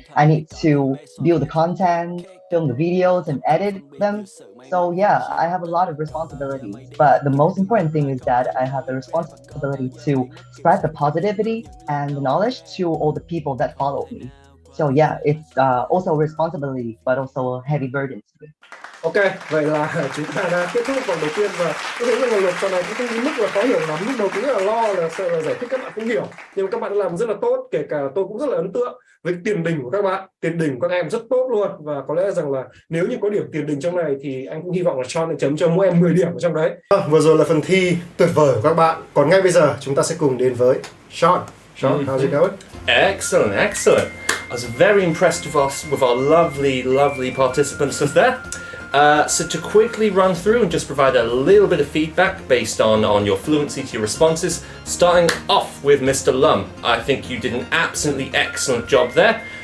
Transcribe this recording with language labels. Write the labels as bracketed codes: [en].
[en] I need to build the content, film the videos and edit them. So yeah, I have a lot of responsibilities, but the most important thing is that I have the responsibility to spread the positivity and the knowledge to all the people that follow me. So yeah, it's also a responsibility, but also a heavy burden to me. [vi] Ok, vậy là chúng ta đã kết thúc vòng đầu tiên và tôi thấy rằng là luật trò này cũng không đến mức là khó hiểu lắm. Lúc đầu cũng rất là lo là sợ là giải thích các bạn không hiểu, nhưng mà các bạn đã làm rất là tốt, kể cả tôi cũng rất là ấn tượng với tiền đình của các bạn. Tiền đình của các em rất tốt luôn, và có lẽ rằng là nếu như có điểm tiền đình trong này thì anh cũng hy vọng là Chọn sẽ chấm cho mỗi em 10 điểm ở trong đấy. Vừa rồi là phần thi tuyệt vời của các bạn. Còn ngay bây giờ chúng ta sẽ cùng đến với Chọn. [en] How's it going? Excellent. I was very impressed with our lovely participants there. So to quickly run through and just provide a little bit of feedback based on your fluency to your responses, starting off with Mr. Lum, I think you did an absolutely excellent job there.